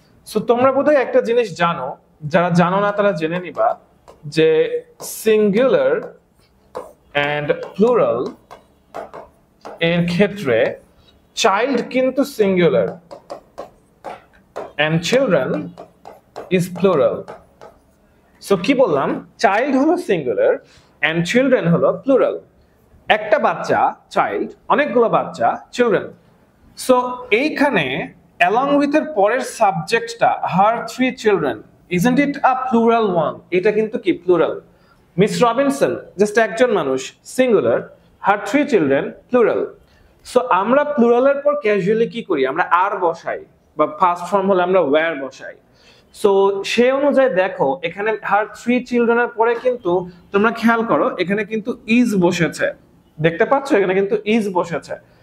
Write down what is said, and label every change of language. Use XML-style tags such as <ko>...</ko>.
<bn>So তোমরা বোধহয় একটা জিনিস জানো, যারা জানো না তারা জেনে নিবা যে সিঙ্গুলার এন্ড প্লুরাল এর ক্ষেত্রে চাইল্ড কিন্তু singular and children is plural. So কি বললাম? চাইল্ড হলো সিঙ্গুলার এন্ড চিলড্রেন হলো প্লুরাল। একটা বাচ্চা চাইল্ড, অনেকগুলো বাচ্চা চিলড্রেন। সো এইখানে</bn> <en>along with</en> <bn>এর পরের সাবজেক্টটা</bn> <en>her 3 children, isn't it a plural one?</en> <bn>এটা কিন্তু কি প্লুরাল। মিস রবিনসন জাস্ট একজন মানুষ singular,</bn> <en>her 3 children</en> <bn>plural. So আমরা প্লুরালের পর ক্যাজুয়ালি কি করি? আমরা আর বসাই, বা ফার্স্ট ফর্ম হলে আমরা ওয়্যার বসাই। সো সেই অনুযায়ী দেখো এখানে</bn> <en>her 3 children</en> <bn>এর পরে কিন্তু তোমরা খেয়াল করো এখানে কিন্তু ইজ বসেছে, দেখতে পাচ্ছ এখানে কিন্তু ইজ বসেছে।</bn>